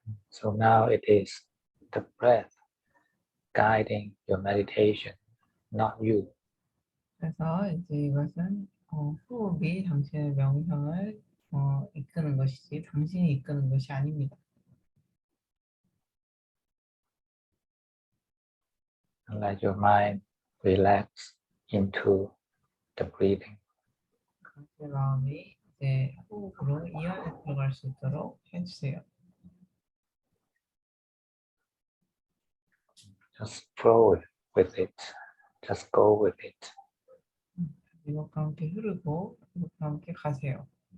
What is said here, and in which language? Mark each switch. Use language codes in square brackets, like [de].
[en] So now it is the breath guiding your meditation, not you. [ko] 그래서 이제 이것은 호흡이 당신의 명상을 이끄는 것이지 당신이 이끄는 것이 아닙니다. [en] And let your mind relax into the breathing. [ko] 당신의 마음이 이제 호흡으로 이완에 들어갈 수 있도록 해주세요. [en] Just flow with it. Just go with it. [ko] 이것과 함께 흐르고 이것과 함께 가세요.